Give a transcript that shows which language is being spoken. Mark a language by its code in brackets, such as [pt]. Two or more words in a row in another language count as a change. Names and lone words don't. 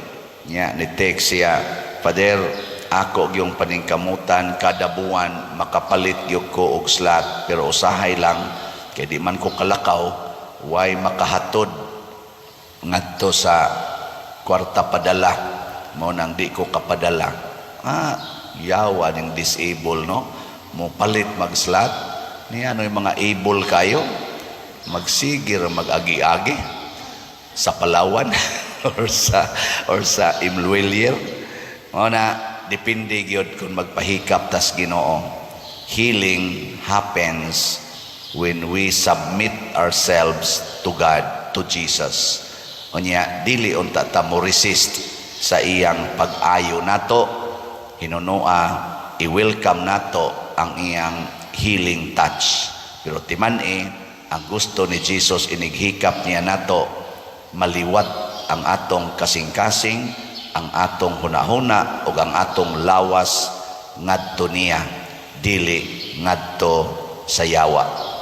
[ceb] Nya ni text siya, Father, ako yung paningkamutan kada buwan makapalit gyud ko og slot pero usahay lang kay di man ko kalakaw, way makahatod ngadto sa kwarta padala, mo nang di ko kapadala. Yawa ning disable, no? Mo palit mag-slot, ni ano yung mga able kayo, magsigir, mag-agi-agi sa Palawan or sa Imluelier. O na, depende gyud kung magpahikap tas Ginoo. [en] Healing happens when we submit ourselves to God, to Jesus. [ceb] Unya, dili unta ta mo resist sa iyang pag-ayo nato, hinunua, i-welcome nato ang iyang [en] healing touch. [ceb] Pero timan ang gusto ni Jesus inighikap niya nato, maliwat ang atong kasing-kasing, ang atong hunahuna o ang atong lawas ngadto niya, dili ngadto sa yawa.